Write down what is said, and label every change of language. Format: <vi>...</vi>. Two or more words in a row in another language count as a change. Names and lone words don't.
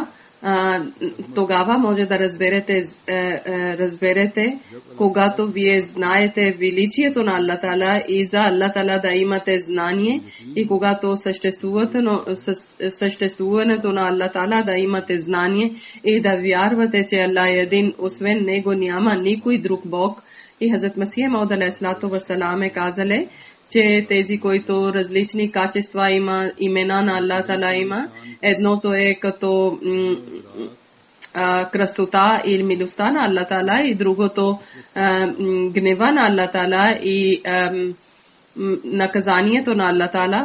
<bg>Тогава може да разберете, когато вие знаете величието на Аллах Тала и за Аллах Тала да имате знание, и когато съществуването на Аллах Тала да имате знание и да вярвате, че Аллах е един, освен него няма никой друг Бог. И Хазрат Масих Мауд</bg> <ar>عليه الصلاة والسلام</ar> <bg>е казали, че тези, които различни качества има, имена на Аллах Тала има. Едното е като красота или милостта на Аллах Тала, и другото гнева на Аллах Тала и наказанието на Аллах Тала.</bg>